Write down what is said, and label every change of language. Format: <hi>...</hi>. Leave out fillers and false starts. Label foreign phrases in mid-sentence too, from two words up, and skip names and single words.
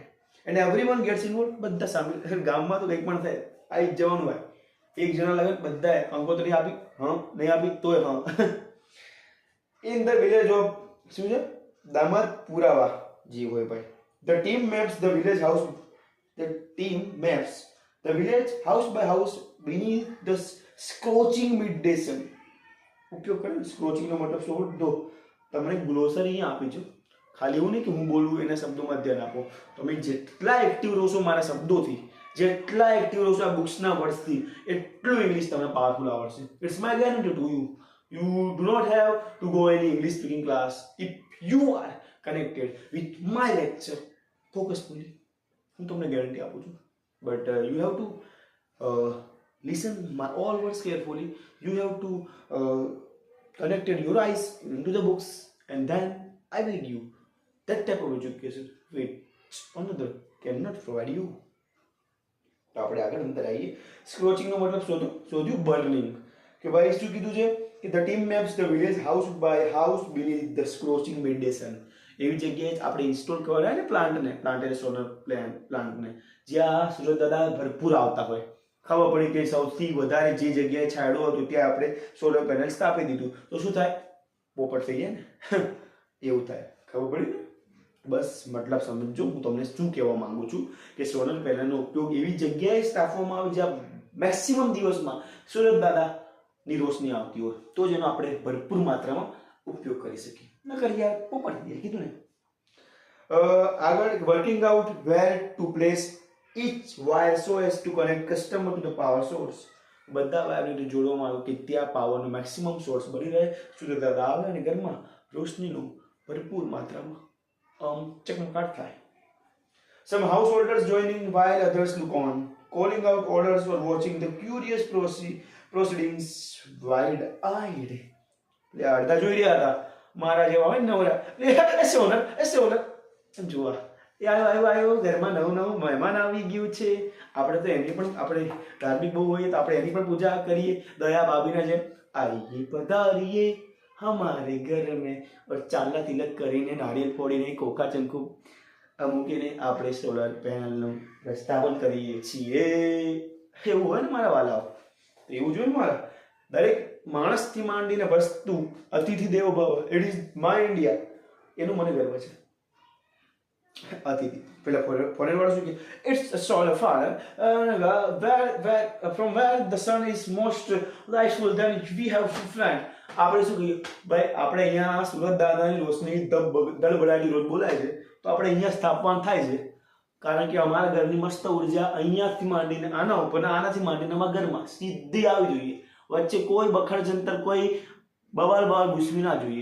<en>And everyone gets involve,</en> <gu>બધા સામેલ. ગામમાં તો કંઈક પણ થાય આવી જ જવાનું હોય. એક જણા લગે બધાએ કંકોત્રી આપી, નહીં આપી તોય</gu> <en>in the village of</en> <gu>શું છે દામદ પુરાવા જે હોય ભાઈ.</gu> <en>The team maps the village house, the village house by house beneath the scorching midday sun.</en> <gu>ઉપયોગ કરે સ્ક્રોચિંગ નો મતલબ શોધો. તમને ગ્લોસરી અહીંયા આપી છે, ખાલી એવું નહીં કે હું બોલું એના શબ્દોમાં ધ્યાન આપો. તમે જેટલા એક્ટિવ રહો મારા શબ્દોથી, જેટલા એક્ટિવ રહો આ બુક્સના વર્ડ્સથી, એટલું ઇંગ્લિશ તમને પાવરફુલ આવડશે.</gu> <en>It's my guarantee to you. You do not have to go any English speaking class if you are connected with my lecture focusfully.</en> <gu>હું તમને ગેરંટી આપું છું.</gu> <en>But you have to listen my all words carefully. You have to connected your eyes into the books, and then I will give that type of education which another cannot provide you.</en> <gu>તો આપણે આગળ અંદર આવીએ. સ્ક્રોચિંગ નો મતલબ શોધ્યું બર્નિંગ. કે ભાઈ શું કીધું છે કે</gu> <en>The team maps the village house by house beneath the scorching midday sun.</en> <gu>એવી જગ્યાએ આપણે ઇન્સ્ટોલ કરવાના ને પ્લાન્ટેડ સોલર પ્લાન્ટને જ્યાં સૂર્યદાદા ભરપૂર આવતા હોય. ખબર પડી કે સૌથી વધારે જે જગ્યાએ છાંયડો હતો ત્યાં આપણે સોલર પેનલ સ્થાપી દીધું તો શું થાય? પોપટ થઈ જાય ને એવું થાય. ખબર પડી ને? બસ મતલબ સમજો હું તમને શું કહેવા માંગુ છું કે સોલર પેનલનો ઉપયોગ એવી જગ્યાએ સ્થાપવામાં આવે જ્યાં મેક્સિમમ દિવસમાં સૂર્યદાદાની રોશની આવતી હોય તો જ એનો આપણે ભરપૂર માત્રામાં ઉપયોગ કરી શકીએ. ન કરી યાર પોપટ થઈ જાય, કીધું ને. આગળ</gu> <en>working out where to place each wire so as to connect customer to the power source.</en> <gu>બધા વાયરને જોડવામાં આવે કે ત્યાં પાવરનો મેક્સિમમ સોર્સ બની રહે, સૂર્યદાદા આવે અને ઘરમાં રોશનીનો ભરપૂર માત્રામાં ચકમકાટ થાય.</gu> <en>Some householders join in while others look on, calling out orders or watching the curious proceedings wide-eyed.</en> <gu>અડધા જોઈ રહ્યા હતા મારા જેવા હોય નવરા, એસે ઓનર જોવા આવ્યો ઘરમાં નવું મહેમાન આવી ગયું છે. આપણે તો એની પણ આપણે ધાર્મિક બહુ હોઈએ તો આપણે એની પણ પૂજા કરીએ દયા ભાભીના જેમ.</gu> <hi>आइए पधारिए हमारे घर में,</hi> <gu>ચાંદલા તિલક કરીને નારિયેલ ફોડીને કોકા ચંકુ મૂકીને આપણે સોલર પેનલનું સ્થાપન કરીએ છીએ. એવું હોય ને મારા વાલાઓ, એવું જોઈએ મારા દરેક માણસથી માંડીને વસ્તુ</gu> <sa>अतिथि देवो भव,</sa> <en>It is my India,</en> <gu>એનું મને ગર્વ છે. અતિથિ પેલા ફોરેન વાળા શું કે</gu> <en>It's a solar father from where the sun is most lightful then we have to plant.</en> <gu>આપણે શું કહીએ ભાઈ, આપણે અહીંયા સુરત દાદાની રોશની દળબડાટી રોજ બોલાય છે તો આપણે અહીંયા સ્થાપન થાય છે કારણ કે અમારા ઘરની મસ્ત ઉર્જા અહીંયાથી માંડીને આના ઉપર આનાથી માંડીને અમારા ઘરમાં સીધી આવી જોઈએ. વચ્ચે કોઈ બખડ જંતર કોઈ બવાલ ઘૂસવી ના જોઈએ.</gu>